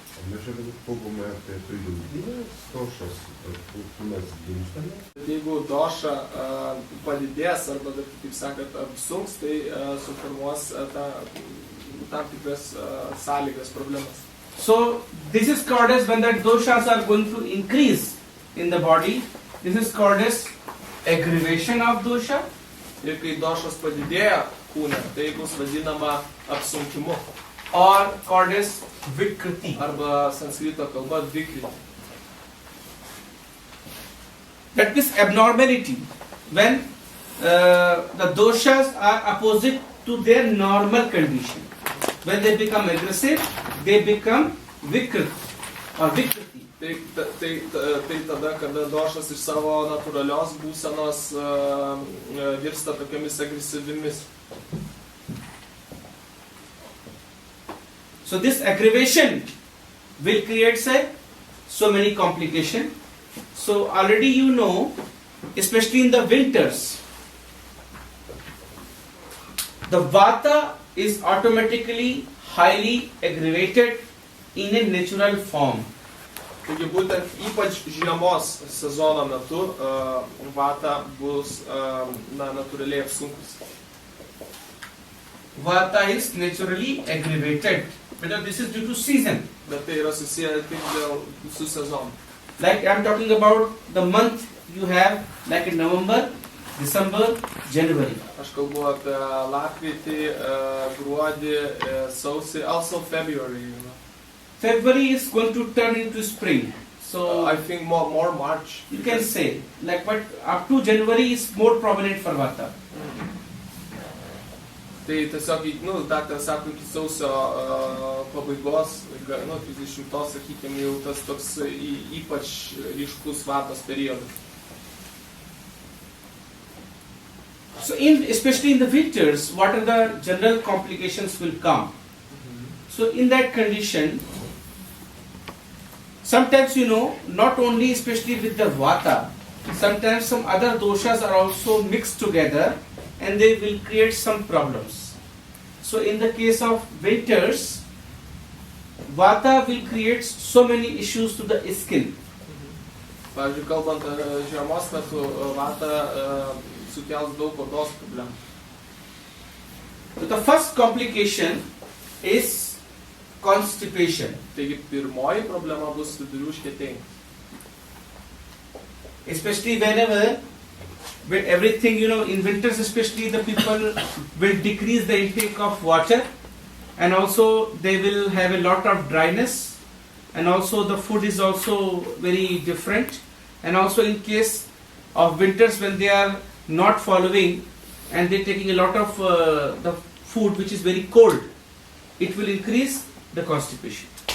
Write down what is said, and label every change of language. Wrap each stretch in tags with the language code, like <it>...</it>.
<lt>Mes čia galbūt kalbame apie prijungtinės došas, kūnas gimstame. Jeigu dosha padidės arba, kaip sakant, apsunks, tai suformuos tam tikras sąlygas, problemas.</lt> <en>So this is called as when the doshas are going to increase in the body. This is called as aggravation of dosha.</en> <lt>Ir kai došas padidėja kūne, tai bus vadinama apsunkimu.</lt> <en>Or called as vikriti.</en> <lt>Arba sanskrito kalba vikriti.</lt> <en>That is abnormality. When the doshas are opposite to their normal condition. When they become aggressive, they become vikriti or vikriti.</en> <lt>Tai tada, kada došas iš savo natūralios būsenos virsta tokiamis agresyvimis.</lt> <en>So this aggravation will create so many complications. So already you know, especially in the winters, the Vata is automatically highly aggravated in a natural form.</en> <lt>Taigi būtent ypač žiemos sezono metu vata bus natūraliai apsunkusi.</lt> <en>Vata is naturally aggravated because this is due to season.</en> <lt>Bet tai yra susiję tik dėl visų sezonų.</lt> <en>Like I am talking about the month you have, like in November, December, January.</en> <lt>Aš kalbu apie lapkritį, gruodį, sausį,</lt> <en>also February. You know. February is going to turn into spring. So I think more March. you can say, like, but up to January is more prominent for Vata.</en> <lt>Tai tiesiog, daktaras sako, iki sausio pabaigos, 30, sakykime, jau tas toks ypač ryškus vatos periodas.</lt> <en>So especially in the winters, what are the general complications will come? So in that condition, sometimes not only especially with the Vata, sometimes some other doshas are also mixed together and they will create some problems. So in the case of winters, Vata will create so many issues to the skin.</en> <lt>Pavyzdžiui, kalbant žiemos metu, vata sukels daug odos problemų.</lt> <en>So the first complication is constipation.</en> <lt>Taigi pirmoji problema bus vidurių užkietėjimas.</lt> <en>Especially when everything, in winters especially, the people will decrease the intake of water, and also they will have a lot of dryness, and also the food is also very different, and also in case of winters when they are not following and they are taking a lot of the food which is very cold, it will increase the constipation.</en>